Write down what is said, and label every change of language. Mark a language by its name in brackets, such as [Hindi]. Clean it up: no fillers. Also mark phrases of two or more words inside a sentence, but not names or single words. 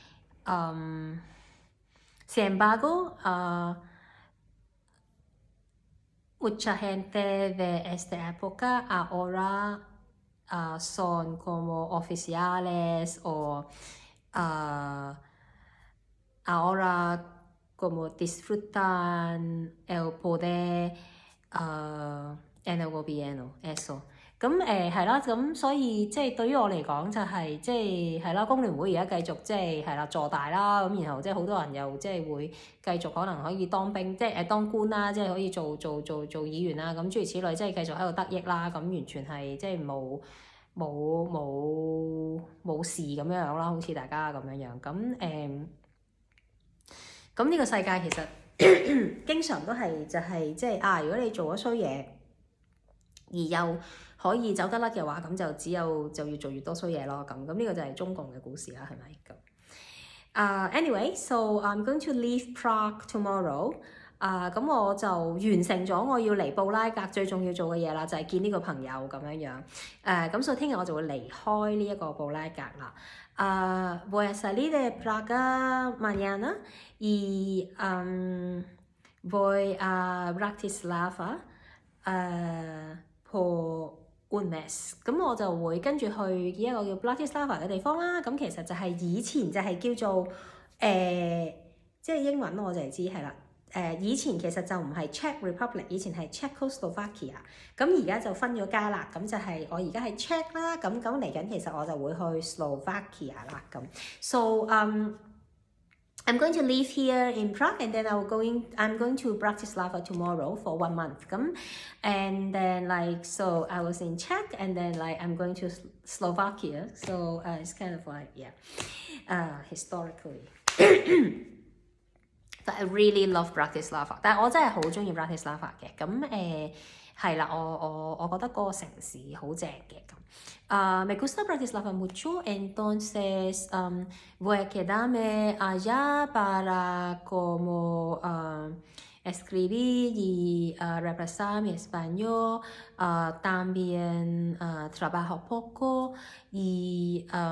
[Spanish] sin embargo mucha gente de esta época ahora son como oficiales o ahora como disfrutan el poder en el gobierno eso。 [Cantonese] 咁係啦，咁所以即係對於我嚟講就係即係啦，工聯會而家繼續即係啦坐大啦，咁然後即係好多人又即係會繼續可能可以當兵，即係當官啦，即係可以做議員啦，咁諸如此類，即係繼續喺度得益啦，咁完全係即係冇事咁樣樣啦，好似大家咁樣樣。咁呢個世界其實經常都係就係即係如果你做咗衰嘢，而又可以走得甩嘅話，咁就要做越多衰嘢咯。咁呢個就係中共嘅故事啦，係咪咁 ？ [English] Anyway, so I'm going to leave Prague tomorrow。 [Cantonese] 咁我就完成咗我要嚟布拉格最重要做嘅嘢啦，就係見呢個朋友咁樣樣。咁所以聽日我就會離開呢一個布拉格啦。 [Spanish] Voy a salir de Praga mañana y voy a Bratislava por un mes。 [Cantonese] 咁我就會跟住去一個叫 Bratislava 嘅地方啦。咁其實就係以前就係叫做即係英文我就係知係啦。以前其實就唔係 Czech Republic，以前係 Czechoslovakia， 咁而家就分咗家啦，咁就係我而家係 Czech 啦，咁嚟緊其實我就會去 Slovakia 啦，咁 [English] so I'm going to live here in Prague and then I'm going to Bratislava tomorrow for 1 month. And then like so I was in Czech and then like I'm going to Slovakia. So it's kind of like historically. But I really love Bratislava. [Cantonese] 但係我真係好中意 Bratislava 嘅。咁係啦，我覺得嗰個城市好正嘅咁。 [Spanish] Me gusta Bratislava mucho, entonces voy a quedarme allá para como escribir y repasar mi español, también trabajo poco y